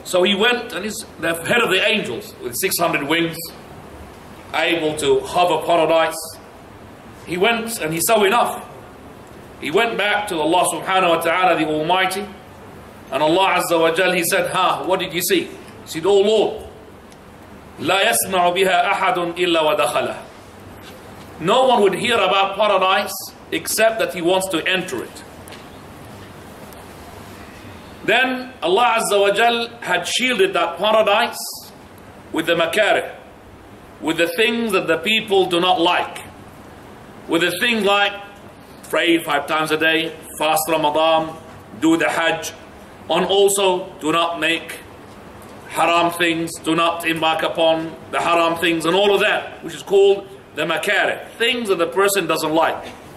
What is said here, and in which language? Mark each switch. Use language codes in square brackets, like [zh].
[en] So he went, and he's the head of the angels with 600 wings, able to hover paradise. He went and he saw enough. He went back to Allah subhanahu wa ta'ala, the Almighty, and Allah Azza wa Jal, He said, what did you see? He said, oh Lord, [ar] لا يسمع بها أحد إلا ودخله. [en] No one would hear about paradise except that he wants to enter it. Then Allah Azza wa Jal had shielded that paradise with the makarih, with the things that the people do not like, with the things like pray 5 times a day, fast Ramadan, do the Hajj, and also do not make haram things, do not embark upon the haram things, and all of that, which is called the makarih, things that the person doesn't like.